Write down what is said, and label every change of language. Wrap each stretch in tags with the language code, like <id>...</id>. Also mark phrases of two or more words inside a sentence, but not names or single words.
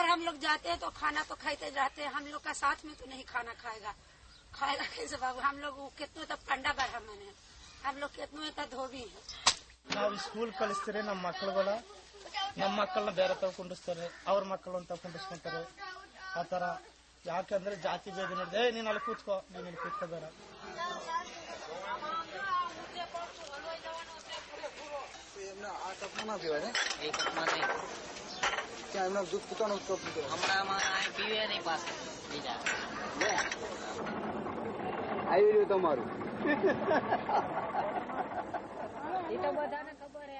<hi>लोग जाते हैं तो खाना तो खाते जाते हैं, हम लोग का साथ में तो नहीं खाना खाएगा कैसे बाबू? हम लोग कितने तक पंडा ब्राह्मण है, हम लोग कितने तक धोबी है.</hi> <kn>ನಾವು ಸ್ಕೂಲ್ ಕಳಿಸ್ತಾರೆ, ನಮ್ಮ ಮಕ್ಕಳನ್ನ ಬೇರೆ ತರ ಕುಂಡಿಸ್ತಾರೆ, ಅವ್ರ ಮಕ್ಕಳು ಅಂತ ಕುಂಡಿಸ್ಕೊಂತಾರೆ. ಆ ತರ ಯಾಕಂದ್ರೆ ಜಾತಿ ಭೇದ ನೋಡಿದೆ, ನೀನ್ ಅಲ್ಲಿ ಕೂತ್ಕೋ, ನೀನ್ ಇಲ್ಲಿ ಕೂತ್ಕೋಬೇಡ.</kn> <gu>આ કપમાં ના પીવાય ને? એ કપમાં નહીં. ત્યાં એમના દૂધ પીવાનો કપ પીતો. હમણાં પીવે નહીં પાછું બીજા. આવી રહ્યું તમારું. એ તો બધાને ખબર હે.</gu>